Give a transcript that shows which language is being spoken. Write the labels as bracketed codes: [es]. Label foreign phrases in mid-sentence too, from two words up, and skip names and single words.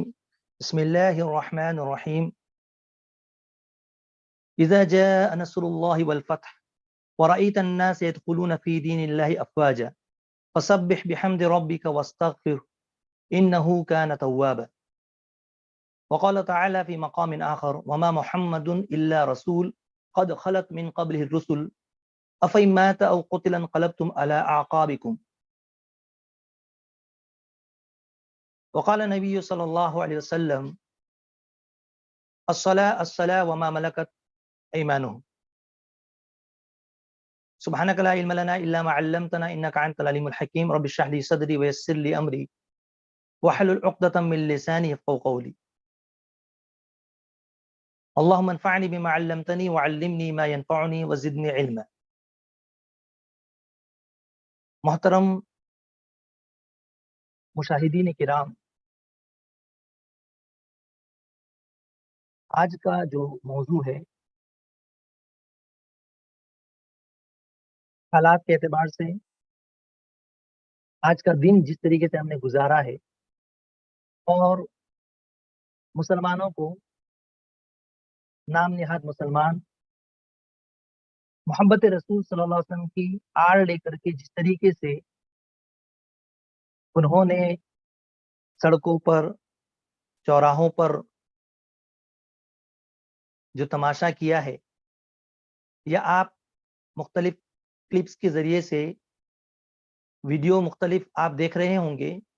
[ar] بسم الله الرحمن الرحيم إذا جاء نصر الله والفتح ورأيت الناس يدخلون في دين الله أفواجا فسبح بحمد ربك واستغفر إنه كان توابا. وقال تعالى في مقام آخر وما محمد إلا رسول قد خلت من قبله رسل أفإن مات أو قتل انقلبتم على أعقابكم. وقال النبي صلى الله عليه وسلم الصلاة وما ملكت أيمانهم. سبحانك لا علم لنا إلا ما علمتنا إنك أنت العليم الحكيم. رب اشرح لي صدري ويسر لي أمري واحلل عقدة من لساني يفقهوا قولي. اللهم انفعني بما علمتني وعلمني ما ينفعني وزدني علما. [ur] محترم مشاہدین کرام، آج کا جو موضوع ہے، حالات کے اعتبار سے آج کا دن جس طریقے سے ہم نے گزارا ہے اور مسلمانوں کو نام نہاد مسلمان محبت رسول [ar] صلى الله عليه وسلم [ur] کی آڑ لے کر کے جس طریقے سے انہوں نے سڑکوں پر، چوراہوں پر جو تماشا کیا ہے، یا آپ مختلف کلپس کے ذریعے سے ویڈیو مختلف آپ دیکھ رہے ہوں گے